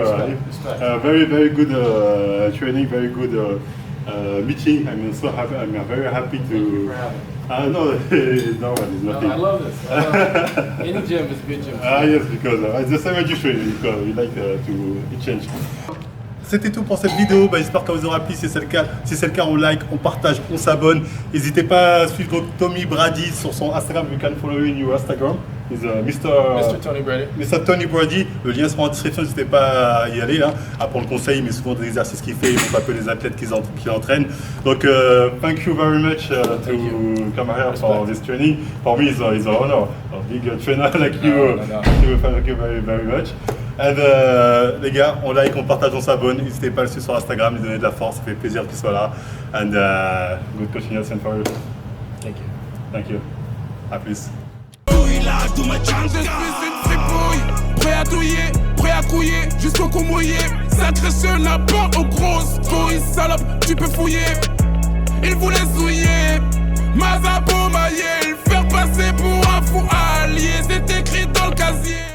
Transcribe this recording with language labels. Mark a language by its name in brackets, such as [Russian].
[English] Respect. Very good training, very good meeting. I'm so happy. I'm very happy Thank you to. for having me. No, it's No, nothing. I love this. I love it. Any gym is a good gym. Yes, because it's the same as you train, because we like to change. [French] C'était tout pour cette vidéo, j'espère qu'elle vous aura plu. Si c'est le cas, on like, on partage, on s'abonne. N'hésitez pas à suivre Tony Brady sur son Instagram. [English] You can follow him on Instagram. He's Mr. Tony Brady. Mr. [French] Tony Brady, le lien sera en description, n'hésitez pas à y aller, hein, à prendre conseil, mais souvent des exercices qu'il fait, il montre un peu les athlètes qu'il entraîne. [English] Donc, thank you very much to come here for this training. For me, it's an honor. A big trainer like you. Thank you very much. And, [French] les gars, on like, on partage, on s'abonne. N'hésitez pas à le suivre sur Instagram, lui donner de la force, ça fait plaisir qu'il soit là. [English] And good continuation for you. Thank you. Thank you. [French] À plus. Je suis une fripouille, prêt à douiller, prêt à couiller, jusqu'au cou mouillé. S'adresse n'a pas aux grosses fouilles, salope, tu peux fouiller. Il voulait zouiller, Mazapo maillé, le faire passer pour un fou allié. C'est écrit dans le casier.